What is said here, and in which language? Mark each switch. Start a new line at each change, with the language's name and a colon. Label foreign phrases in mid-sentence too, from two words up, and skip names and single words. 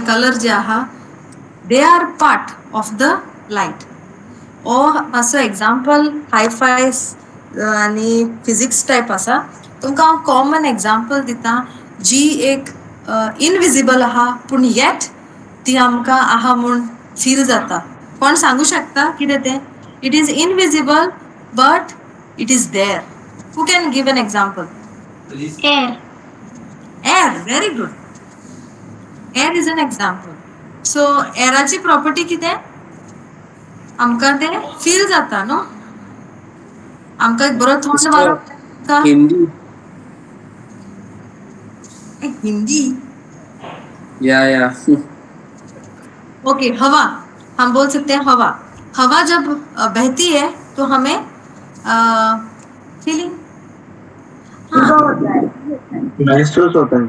Konkani: कलर जे आहा
English: they are part of the light
Konkani: हो मातसो एग्जाम्पल हायफाय आनी फिजिक्स टायप आसा तुमकां हांव
English: common example
Konkani: दिता जी एक इनविजिबल आहा पूण येट ती आमकां आहा म्हूण फील जाता कोण सांगू शकता कितें तें
English: it is invisible but it is there who can give an example Air. air very good air is an example so
Konkani: एअराची प्रॉपर्टी कितें आमकां तें फील जाता न्हू आमकां एक बरो थंड वारो येता. हिंदी हिंदी या
Hindi: ओके हवा हम बोल सकते हैं हवा हवा जब बहती है तो हमें फीलिंग महसूस होता है